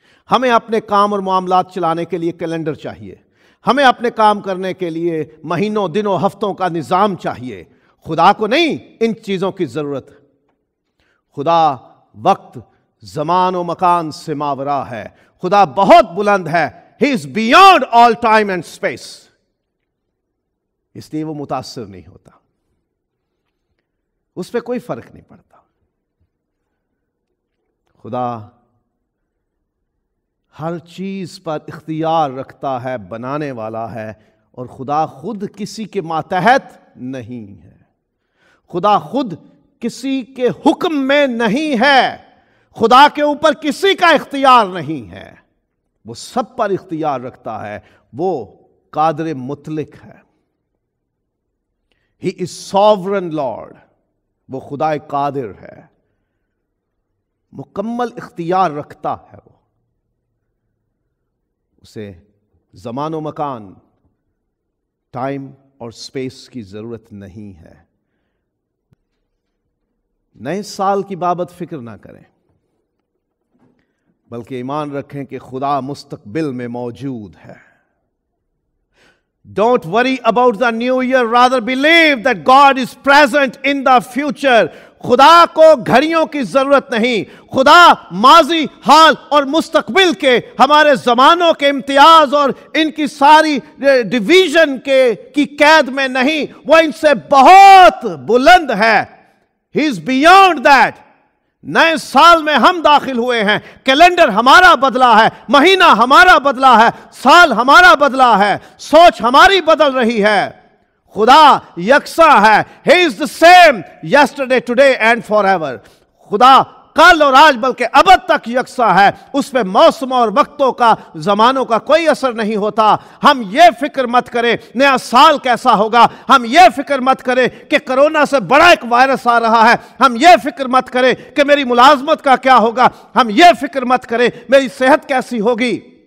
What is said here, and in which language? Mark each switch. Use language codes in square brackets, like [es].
[ur] ہمیں اپنے کام اور معاملات چلانے کے لیے کیلنڈر چاہیے، ہمیں اپنے کام کرنے کے لیے مہینوں، دنوں، ہفتوں کا نظام چاہیے. خدا کو نہیں ان چیزوں کی ضرورت. خدا وقت، زمان و مکان سے ماورا ہے. خدا بہت بلند ہے. [en] He is beyond all time and space. [ur] اس لیے وہ متاثر نہیں ہوتا، اس پہ کوئی فرق نہیں پڑتا. خدا ہر چیز پر اختیار رکھتا ہے، بنانے والا ہے، اور خدا خود کسی کے ماتحت نہیں ہے. خدا خود کسی کے حکم میں نہیں ہے. خدا کے اوپر کسی کا اختیار نہیں ہے. وہ سب پر اختیار رکھتا ہے. وہ قادر مطلق ہے. [en] He is sovereign Lord. [ur] وہ خدا قادر ہے، مکمل اختیار رکھتا ہے. وہ اسے زمان و مکان، ٹائم اور سپیس کی ضرورت نہیں ہے. نئے سال کی بابت فکر نہ کریں، بلکہ ایمان رکھیں کہ خدا مستقبل میں موجود ہے. [en] Don't worry about the new year, rather believe that God is present in the future. [ur] خدا کو گھڑیوں کی ضرورت نہیں. خدا ماضی، حال اور مستقبل کے، ہمارے زمانوں کے امتیاز اور ان کی ساری ڈویژن کی قید میں نہیں. وہ ان سے بہت بلند ہے. [en] He is beyond that. [ur] نئے سال میں ہم داخل ہوئے ہیں. کیلنڈر ہمارا بدلا ہے، مہینہ ہمارا بدلا ہے، سال ہمارا بدلا ہے، سوچ ہماری بدل رہی ہے. خدا یکساں ہے. [en] He is the same yesterday, today and forever. [ur] خدا کل اور آج بلکہ ابد تک یکساں ہے. اس پہ موسم اور وقتوں کا، زمانوں کا کوئی اثر نہیں ہوتا. ہم یہ فکر مت کریں نیا سال کیسا ہوگا. ہم یہ فکر مت کریں کہ کرونا سے بڑا ایک وائرس آ رہا ہے. ہم یہ فکر مت کریں کہ میری ملازمت کا کیا ہوگا. ہم یہ فکر مت کریں میری صحت کیسی ہوگی.